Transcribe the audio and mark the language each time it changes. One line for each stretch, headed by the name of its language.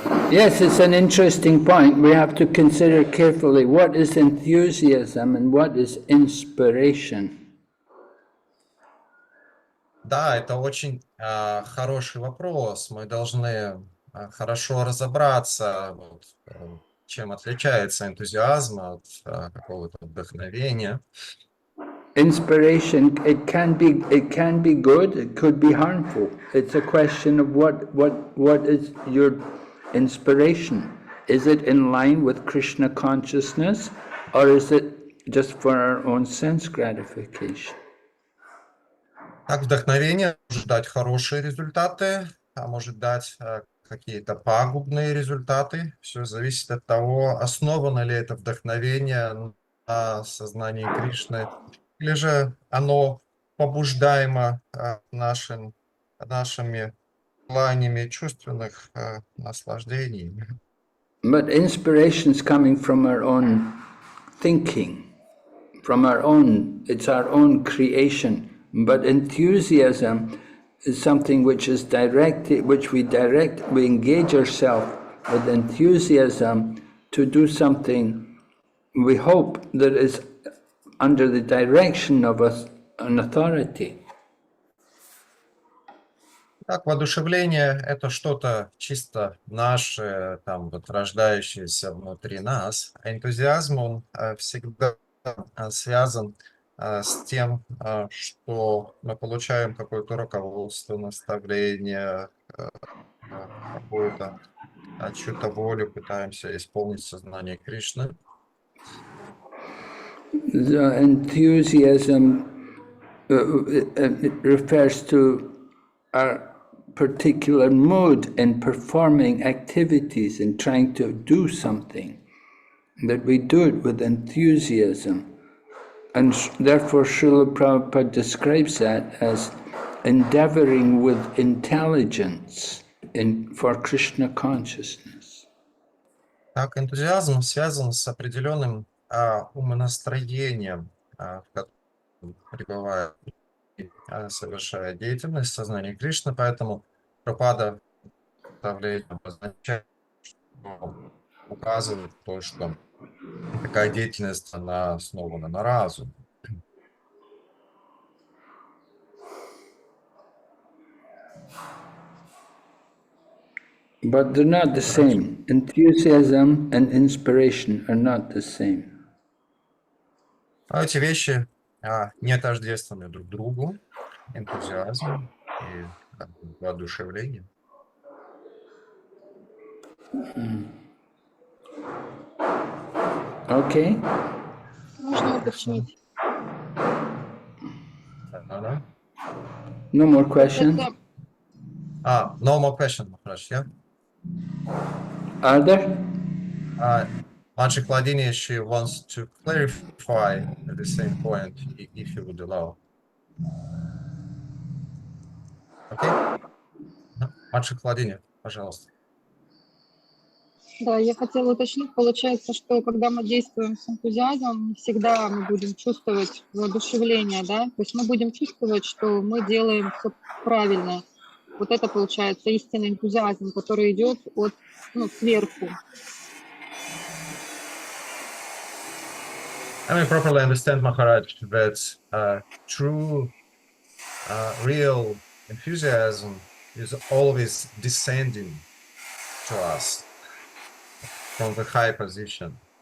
English: Yes, it's an interesting point. We have to consider carefully what is enthusiasm and what is inspiration.
Russian: Да, это очень хороший вопрос. Мы должны хорошо разобраться, вот, чем отличается энтузиазм от какого-то вдохновения.
English: Inspiration, it can be good, it could be harmful. It's a question of what is your inspiration. Is it in line with Krishna consciousness, or is it just for our own sense gratification?
Russian: Так, вдохновение может дать хорошие результаты, а может дать какие-то пагубные результаты. Все зависит от того, основано ли это вдохновение на сознании Кришны, или же оно побуждаемо нашими желаниями чувственных наслаждений.
English: But inspiration is coming from our own thinking, it's our own creation. But enthusiasm is something which is directed, we engage ourselves with enthusiasm to do something we hope that is under the direction of an authority.
Russian: Так, воодушевление – это что-то чисто наше, там, вот, рождающееся внутри нас. А энтузиазм, он всегда связан с тем, что мы получаем какое-то руководство, наставление, какую-то чью-то волю, пытаемся исполнить сознание Кришны.
English: The enthusiasm it refers to our particular mood in performing activities and trying to do something, that we do it with enthusiasm. And therefore Srila Prabhupada describes that as endeavoring with intelligence for Krishna consciousness.
Russian: Так, энтузиазм связан с определенным умонастроением, в котором пребывает, совершая деятельность сознания Кришны, поэтому Прабхупада обозначает, что указывает то, что такая деятельность, она основана на разуме.
English: But they're not the same. Enthusiasm and inspiration are not the same.
Russian: Эти вещи не тождественны друг другу. Энтузиазм и воодушевление.
English: Okay.
Russian: Можно уточнить? Да.
English: No more questions? No more question, Maharaj, yeah? Are there? Magic Ladini, she wants to clarify at the same point, if you would allow. Okay?
Russian: Magic Ладини, пожалуйста. Да, я хотела уточнить, получается, что когда мы действуем с энтузиазмом, не всегда мы будем чувствовать воодушевление, да? То есть мы будем чувствовать, что мы делаем все правильно. Вот это получается истинный энтузиазм, который идет сверху.
English: And we properly understand, Maharaj, that true, real enthusiasm is always descending to us from the high position.